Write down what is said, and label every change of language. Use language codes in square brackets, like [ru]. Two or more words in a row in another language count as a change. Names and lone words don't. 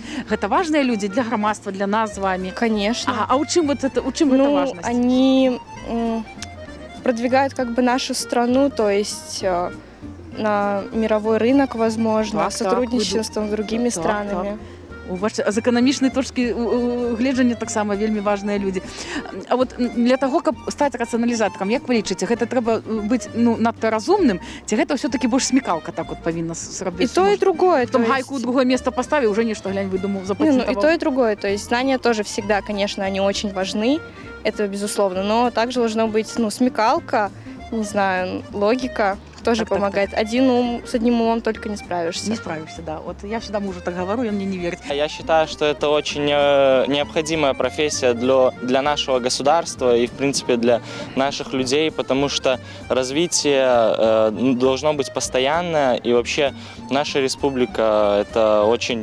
[ru] Это важные люди для громадства, для нас с вами? Конечно. А у чем вот это, у чем это важность? Они продвигают как бы нашу страну, то есть на мировой рынок, возможно, так, сотрудничеством с другими странами. Так. [be] У вас з эканамічнай точкі гледжання таксама вельмі важныя людзі. А вот для таго, каб стаць рацыяналізатарам, як вы лічыце, гэта трэба быць надта разумным, ці гэта ўсё-таки больш смекалка так вот павінна зрабіць? [ru] И то, и другое. [be] Там гайку ў другое место поставіў, уже нешта, глянь, выдумаў, запатентаваў. [ru] И то, и другое. То есть знания тоже всегда, конечно, они очень важны, это безусловно, но также должна быть, смекалка, не знаю, логика. Тоже так, помогает. Так. С одним умом только не справишься. Не справишься, да. Вот я всегда мужу так говорю, и он мне не верит. Я считаю, что это очень необходимая профессия для нашего государства и, в принципе, для наших людей, потому что развитие должно быть постоянное, и вообще наша республика – это очень...